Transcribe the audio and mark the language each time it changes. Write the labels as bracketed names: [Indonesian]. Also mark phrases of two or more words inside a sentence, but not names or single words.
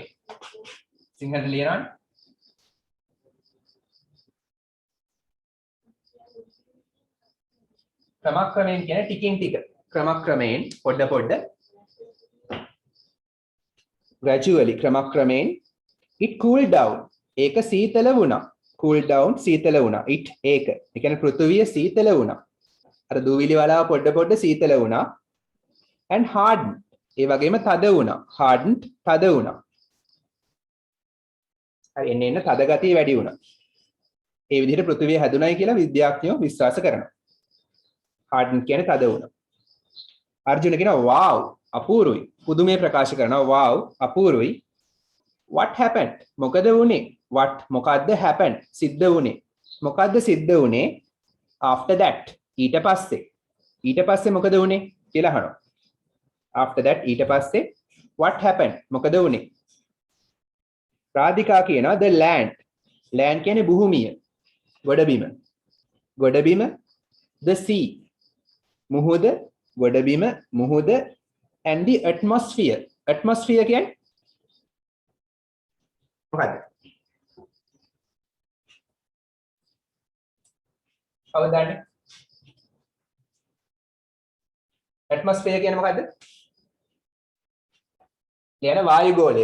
[Sinhala] සිංහලට ලියනවා. ක්‍රමක්‍රමයෙන් කියන්නේ ටිකින් ටික. ක්‍රමක්‍රමයෙන් පොඩ පොඩ. gradually ක්‍රමක්‍රමයෙන් [English] it cooled down. [Sinhala] ඒක සීතල වුණා. [English] cool down [Sinhala] සීතල වුණා. it ඒක. ඒ කියන්නේ පෘථුවිය සීතල වුණා. අර දූවිලි වලාව පොඩ පොඩ සීතල වුණා. [English] and hardened. [Sinhala] ඒ වගේම තද වුණා. hardened තද වුණා. හරි එන්න තද ගතිය වැඩි වුණා. ඒ විදිහට පෘථුවිය හැදුණයි කියලා විද්‍යාඥයෝ විශ්වාස කරනවා. hardened කියන්නේ තද වුණා. අර්ජුන කියනවා wow අපූරුයි. පුදුමේ ප්‍රකාශ කරනවා wow අපූරුයි. [English] what happened? [Sinhala] මොකද වුනේ? what මොකද්ද happened? සිද්ධ වුනේ. මොකද්ද සිද්ධ වුනේ? [English] after that [Sinhala] ඊට පස්සේ. ඊට පස්සේ මොකද වුනේ කියලා අහනවා. [English] after that [Sinhala] ඊට පස්සේ [English] what happened? [Sinhala] මොකද වුනේ? රාධිකා කියනවා [English] the land. [Sinhala] land කියන්නේ භූමිය. ගොඩබිම. ගොඩබිම [English] the sea. [Sinhala] මුහුද ගොඩබිම මුහුද [English] and the atmosphere. [Sinhala] atmosphere කියන්නේ මොකද්ද? අවදාන්න. atmosphere කියන්නේ මොකද්ද? කියන වායුගෝලය.